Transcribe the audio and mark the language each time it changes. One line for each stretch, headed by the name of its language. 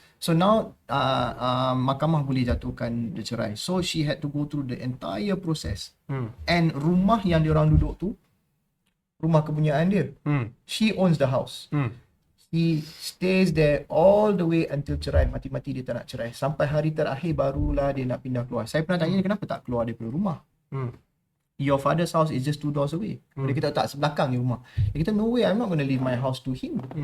English: So now
Malay: mahkamah boleh jatuhkan the cerai.
English: So she had to go through the entire process. And
Malay: rumah yang dia orang duduk tu, rumah kepunyaan dia,
English: she owns the house. He stays there all the way until cerai.
Malay: Mati-mati dia tak nak cerai. Sampai hari terakhir barulah dia nak pindah keluar. Saya pernah tanya dia kenapa tak keluar daripada rumah.
English: Your father's house is just 2 doors away.
Malay: Dia kata tak, sebelakang ni rumah. Dia kata
English: no way, I'm not going to leave my house to him.